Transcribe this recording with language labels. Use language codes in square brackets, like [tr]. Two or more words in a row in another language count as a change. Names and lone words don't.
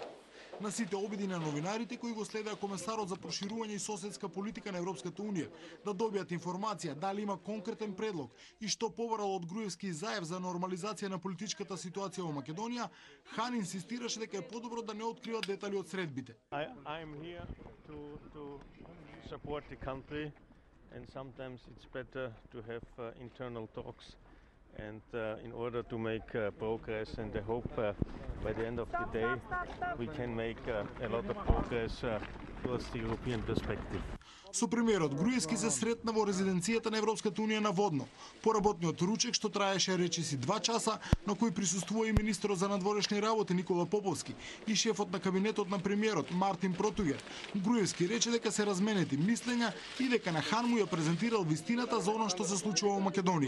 [mk] На сите обиди на новинарите кои го следеа комесарот за проширување и соседска политика на Европската унија да добијат информација дали има конкретен предлог и што побарал од Груевски и Заев за нормализација на политичката ситуација во Македонија, Хан инсистираше дека е подобро да не открива детали од средбите. [en] I'm here to support the country, and sometimes it's better to have internal talks and in order to make progress, and I hope by the end of the day we can make a lot of progress towards the European perspective. [mk] Со премиерот Груевски се сретна во резиденцијата на Европската унија на Водно. По работниот ручек што траеше речиси 2 часа, на кој присуствува и министерот за надворешни работи Никола Поповски и шефот на кабинетот на премиерот Мартин Протугер. Груевски рече дека се разменети мислења и дека на Хан му ја презентирал вистината за она што се случува во Македонија.